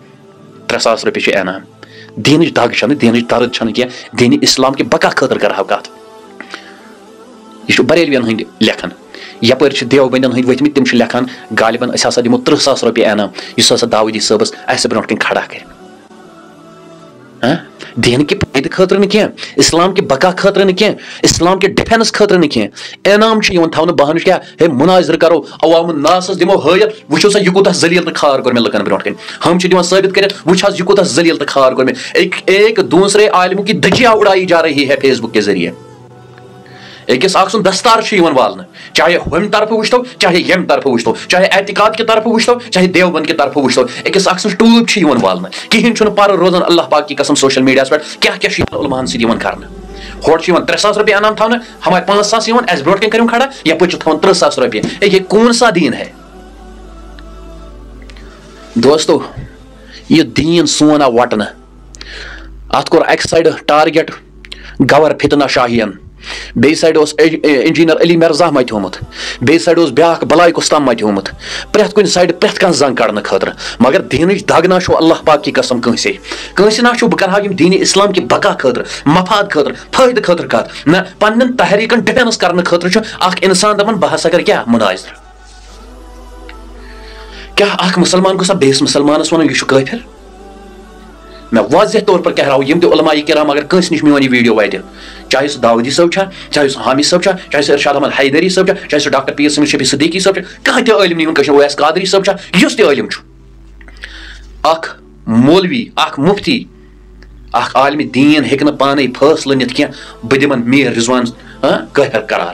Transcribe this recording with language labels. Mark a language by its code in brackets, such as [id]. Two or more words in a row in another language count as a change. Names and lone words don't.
[ks] 3,000 رۄپیہِ چھِ انعام. دیٖنٕچ دگ چھنہٕ دیٖنٕچ درد چھنہٕ کینٛہہ دیٖنہِ اسلام کہِ بقا خٲطرٕ کرہو کتھ. یہِ چھُ بریلوین ہٕنٛدۍ لیکھان. یپٲرۍ چھِ دیوبندین ہٕنٛدۍ ؤتھمٕتۍ تِم چھِ لیکھان غالبن أسۍ ہسا دِمو 30,000 رۄپیہِ انعام یُس ہسا داؤدی صٲبس اسہِ برونٛٹھ کَنۍ کھڑا کرِ. دین کے فائدہ خاطر نہ کینٛہہ اسلام کے بقا خاطر نہ کینٛہہ اسلام کے ڈیفینس خاطر نہ کینٛہہ. انعام چھُ یِوان تھاونہٕ بہانہٕ کیٛاہ ہے مناظرٕ کرو عوام الناسس دِمو ہٲیِتھ وٕچھو سا یہِ کوٗتاہ ذلیٖل تہٕ کھار کوٚر مےٚ لُکن برونٛٹھ کَنۍ. ہم چھِ دِوان ثٲبت کٔرِتھ وٕچھ حظ یہِ کوٗتاہ ذلیٖل تہٕ کھار کوٚر مےٚ. [ur] ایک دوسرے عالموں کی دھجیاں اڑائی جا رہی ہے فیس بک کے ذریعے. [ks] أکِس اکھ سُنٛد دستار چھُ یِوان والنہٕ چاہے ہُمہِ طرفہٕ وٕچھتو چاہے ییٚمہِ طرفہٕ وٕچھتو چاہے اعتقاد کہِ طرفہٕ وٕچھتو چاہے دیوبند کہِ طرفہٕ وٕچھتو أکِس اکھ سٕنٛز ٹوٗپ چھِ یِوان والنہٕ. کِہیٖنۍ چھُنہٕ پَرٕ روزان [ur] اللہ پاک کی قسم [ks] سوشل میٖڈیاہس پٮ۪ٹھ کیٛاہ کیٛاہ چھُ یِوان علماہن سۭتۍ یِوان کرنہٕ. ہورٕ چھُ یِوان 3,000 رۄپیہِ انعام تھاونہٕ ہمارے 5,000 یِوان اَسہِ برونٛٹھ کَنۍ کٔرِو کھڑا یپٲرۍ چھِ تھاوان 30,000 رۄپیہِ. [ur] یہ کون سا دیٖن ہے دوستو. [ks] یہِ دیٖن سون آو وٹنہٕ. اتھ کوٚر اکہِ سایڈٕ ٹارگیٹ گور فتنہ شاہین بیٚیہِ سایڈٕ اوس انجیٖنر علی مرزا متیومُت بیٚیہِ سایڈٕ اوس بیاکھ بلاے کُستام متیومُت پرٛٮ۪تھ کُنہِ سایڈٕ پرٛٮ۪تھ کانٛہہ زنگ کڑنہٕ خٲطرٕ. مگر دیٖنٕچ دگ نہ چھُ [ur] اللہ پاک کی قسم [ks] کٲنٛسے نہ چھُ بہٕ کرٕ ہا یِم دیٖنِ اسلام کہِ بقا خٲطرٕ مفاد خٲطرٕ فٲیدٕ خٲطرٕ کتھ نہ پننٮ۪ن تحریٖکن ڈِفینس کرنہٕ خٲطرٕ چھُ اکھ انسان دپان بہٕ ہسا کرٕ کیٛاہ مُناظرٕ. کیٛاہ اکھ مُسلمان گوٚژھا بیٚیِس مُسلمانس ونُن یہِ چھُ کٲفِر. [ur] میں واضح طور پر کہہ رہا ہوں [ks] یم تہِ علماء کرام اگر کٲنٛسہِ نِش میون یہِ ویٖڈیو واتہِ چاہے سُہ داؤدی صٲب چھا چاہے سُہ حامی صٲب چھا چاہے سُہ ارشاد احمد حیدری صٲب چھا چاہے سُہ ڈاکٹر پیر سمیر شفیع صدیقی صٲب چھا کانٛہہ تہِ عٲلم نِوُن کٲشِر اویس قادری صٲب چھا یُس تہِ عٲلم چھُ اکھ مولوی اکھ مفتی اکھ عالمِ دیٖن ہیٚکہِ نہٕ پانے فٲصلہٕ نِتھ کینٛہہ بہٕ دِمن میر رضوان کٲفِر قرار.